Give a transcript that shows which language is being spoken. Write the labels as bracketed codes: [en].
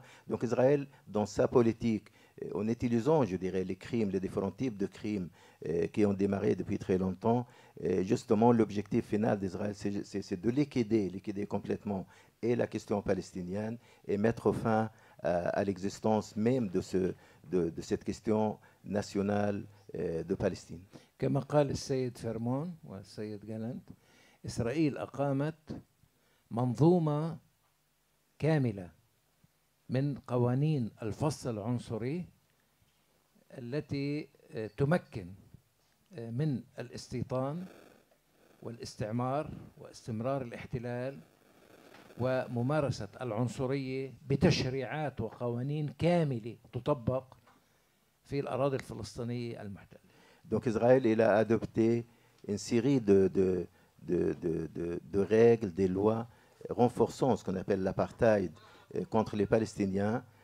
[fr] Donc Israël, dans sa politique, en utilisant, je dirais, les crimes, les différents types de crimes qui ont démarré depuis très longtemps, justement, l'objectif final d'Israël, c'est de liquider complètement et la question palestinienne et mettre fin à l'existence même de cette question nationale de Palestine. [ar] كما قال السيد فرمون والسيد جالنت، إسرائيل أقامت منظومة كاملة من قوانين الفصل العنصري التي تمكن من الاستيطان والاستعمار واستمرار الاحتلال وممارسة العنصرية بتشريعات وقوانين كاملة تطبق في الأراضي الفلسطينية المحتلة. [fr] Donc Israël, il a adopté une série de règles, des lois renforçant ce qu'on appelle l'apartheid contre les Palestiniens.